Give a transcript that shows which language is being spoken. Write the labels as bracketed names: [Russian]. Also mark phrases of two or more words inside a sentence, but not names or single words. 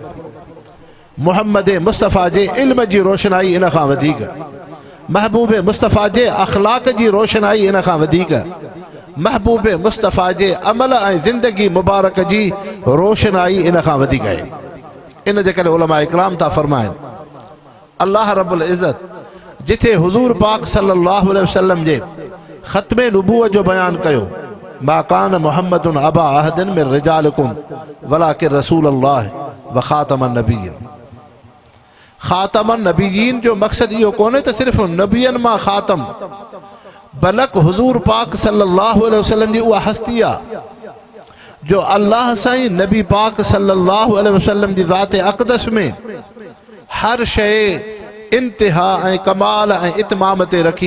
[Sindhi] मुहम्मद मुस्तफ़ा जे इल्म जी रोशनाई इन खां वधीक, महबूब मुस्तफ़ा जे अखलाक जी रोशनाई इन खां वधीक, महबूब मुस्तफ़ा जे अमल ऐं ज़िंदगी मुबारक जी रोशनाई इन खां वधीक आहे। इन जे करे उलमा इकराम था फरमाइनि, [Arabic] الله رب العزة [Sindhi] जिथे हुजूर पाक [Arabic] صلى الله عليه وسلم [Sindhi] जे ख़त्मे नबूवत जो बयान कयो, [Arabic] ما كان محمد أبا أحد من رجالكم ولكن رسول الله وخاتم النبيين. خاتم النبيين [Sindhi] जो मक़सद इहो कोन्हे त सिर्फ़ नबियनि मां ख़ातम, बलक हुजूर पाक [Arabic] صلى الله عليه وسلم [Sindhi] जी उहा हस्ती आहे जो अल्लाह साईं नबी पाक [Arabic] صلى الله عليه وسلم [Sindhi] जी ज़ात अक़दस में हर शइ इंतिहा ऐं कमाल ऐं इतमाम ते रखी।